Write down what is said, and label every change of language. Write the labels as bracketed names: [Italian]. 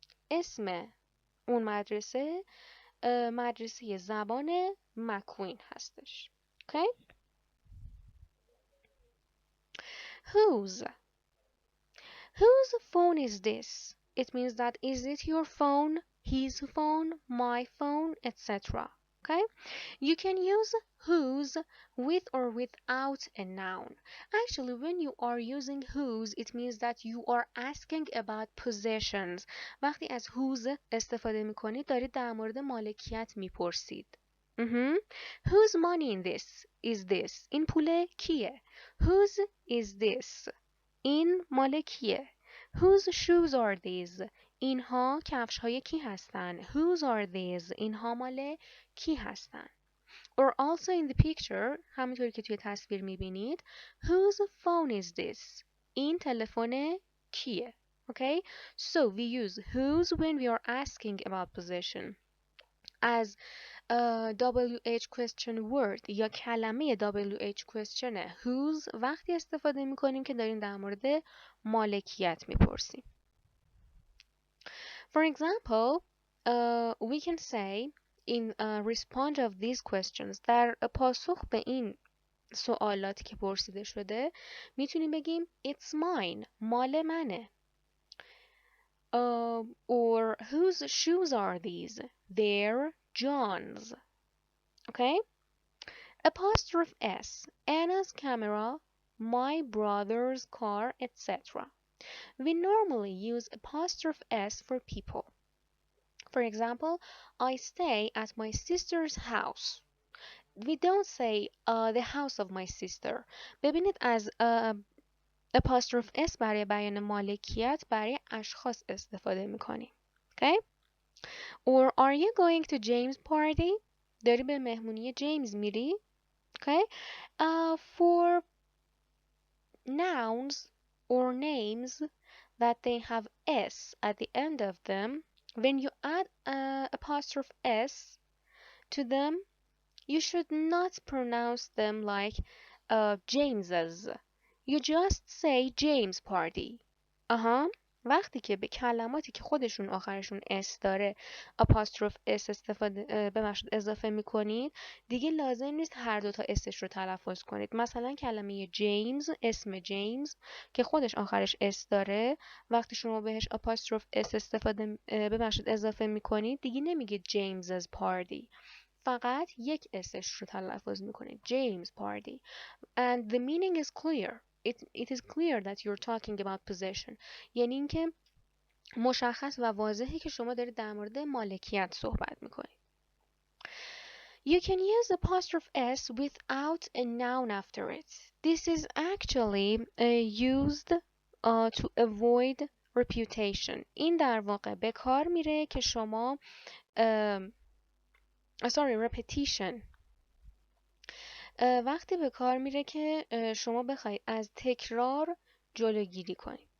[Persian] اسم اون مدرسه مدرسه زبان مکوین هستش. [English] Okay? Whose phone is this? It means that is it your phone, his phone, my phone, etc. Okay? You can use whose with or without a noun. Actually, when you are using whose, it means that you are asking about possessions. [Persian] وقتی از whose استفاده میکنید دارید در مورد مالکیت میپرسید. [English] Whose money in this is this? [Persian] این پول کیه؟ [English] Whose is this? [Persian] این مال کیه؟ [English] Whose shoes are these? [Persian] اینها کفش های کی هستن؟ [English] Whose are these? [Persian] اینها مال کی هستن؟ [English] Or also in the picture [Persian] همونطوری که توی تصویر میبینید [English] Whose phone is this? [Persian] این تلفن کیه؟ [English] Okay? So we use whose when we are asking about possession. As WH question word [Persian] یا کلمه WH question whose وقتی استفاده میکنیم که داریم در مورد مالکیت میپرسیم. [English] For example, we can say in response of these questions [Persian] در پاسخ به این سوالاتی که پرسیده شده میتونیم بگیم [English] it's mine [Persian] مال منه. [English] Or whose shoes are these? They're John's. Okay? Apostrophe S. Anna's camera, my brother's car, etc. We normally use apostrophe S for people. For example, I stay at my sister's house. We don't say the house of my sister. [Persian] ببینید از apostrophe S برای بیان مالکیت برای اشخاص استفاده میکنیم. [English] Okay? Or are you going to James' party? [Persian] داری به مهمونی جیمز میری؟ [English] Okay? For nouns or names that they have S at the end of them, when you add apostrophe S to them, you should not pronounce them like James's. You just say James party. [Persian] وقتی که به کلماتی که خودشون آخرشون اس داره آپاستروف اس استفاده ببخشید اضافه میکنید دیگه لازم نیست هر دوتا اسش رو تلفظ کنید. مثلا کلمه جیمز، اسم جیمز که خودش آخرش اس داره وقتی شما بهش آپاستروف اس استفاده ببخشید اضافه میکنید دیگه نمیگه جیمز's party، فقط یک اسش رو تلفظ میکنید [English] James party and the meaning is clear. It is clear that you're talking about possession. [Persian] یعنی اینکه مشخص و واضحه که شما دارید در مورد مالکیت صحبت میکنید. [English] You can use apostrophe S without a noun after it. This is actually used to avoid reputation. [Persian] این در واقع به کار میره که شما repetition. وقتی به کار میره که شما بخواید از تکرار جلوگیری کنید.